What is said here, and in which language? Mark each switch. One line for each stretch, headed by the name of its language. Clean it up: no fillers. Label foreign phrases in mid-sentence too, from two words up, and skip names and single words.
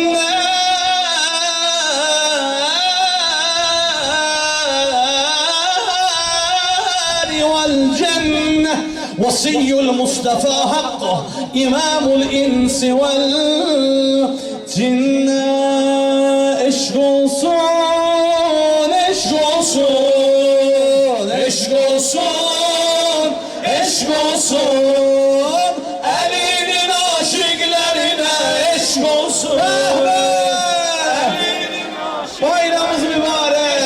Arabic: النار والجنة وصي المصطفى حقه إمام الإنس والجنة
Turkish: عشق olsun, eşk olsun, eşk olsun, eşk olsun, Ali'nin aşıklarına eşk olsun. Bayramımız mübarek.